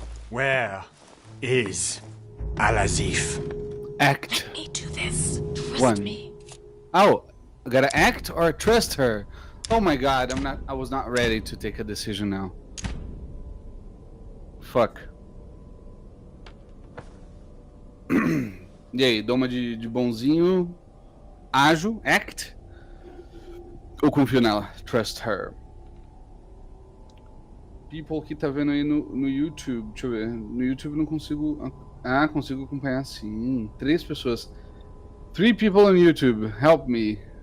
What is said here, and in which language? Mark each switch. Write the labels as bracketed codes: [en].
[en] Where is Al-Azif? Act. Let me do this. Trust 1. me. Oh, I gotta act or trust her? Oh my god, I was not ready to take a decision now. Fuck. [pt] E aí, dou uma de bonzinho, ágil, act, ou confio nela? [en] Trust her. [pt] People que tá vendo aí no YouTube, deixa eu ver, no YouTube não consigo, consigo acompanhar sim, 3 pessoas. [en] 3 people on YouTube, help me.